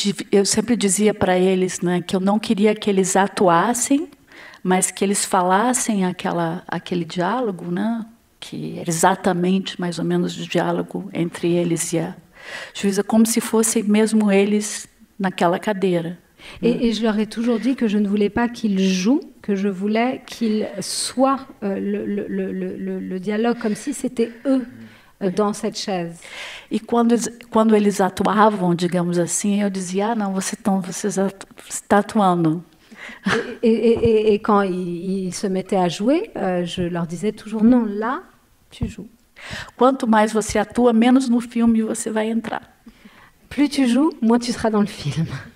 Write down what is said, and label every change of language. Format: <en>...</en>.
<pt>Eu sempre dizia para eles, né, que eu não queria que eles atuassem, mas que eles falassem aquele diálogo, né, que era exatamente mais ou menos o diálogo entre eles e a juíza, como se fossem mesmo eles naquela cadeira.</pt> <fr>Et je leur ai toujours dit que je ne voulais pas qu'ils jouent, que je voulais qu'ils soient le dialogue, comme si c'était eux dans cette chaise.</fr> <pt>E quando eles atuavam, digamos assim, eu dizia, não, você está atuando.</pt> <fr>Et quand ils se mettaient à jouer, je leur disais toujours, non, là, tu joues.</fr> <pt>Quanto mais você atua, menos no filme você vai entrar.</pt> <fr>Plus tu joues, moins tu seras dans le film.</fr>